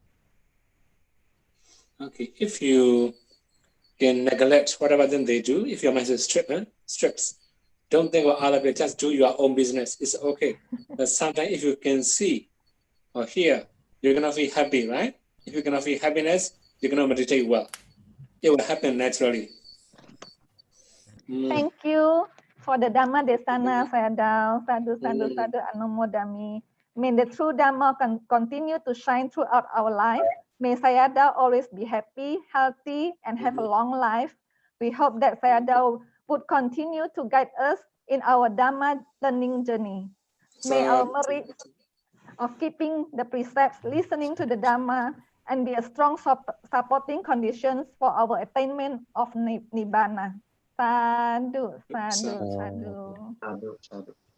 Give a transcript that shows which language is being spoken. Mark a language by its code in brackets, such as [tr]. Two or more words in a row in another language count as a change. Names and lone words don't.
[en] Okay, if you can neglect whatever then they do, if your mind is strips, don't think about other people, just do your own business. It's okay. But sometimes if you can see or hear, you're gonna feel happy, right? If you're gonna feel happiness, you're gonna meditate well. It will happen naturally. Thank you for the [pi] Dhamma Desana, [en] Sayadaw. [pi] Sadhu, sadhu, sadhu, anumodami. [en] May the true Dhamma continue to shine throughout our life. May Sayadaw always be happy, healthy, and have a long life. We hope that Sayadaw would continue to guide us in our Dhamma learning journey. May our merit of keeping the precepts, listening to the Dhamma, and be a strong supporting conditions for our attainment of Nibbana. [pi] Sadhu, sadhu, sadhu. Sadhu, sadhu.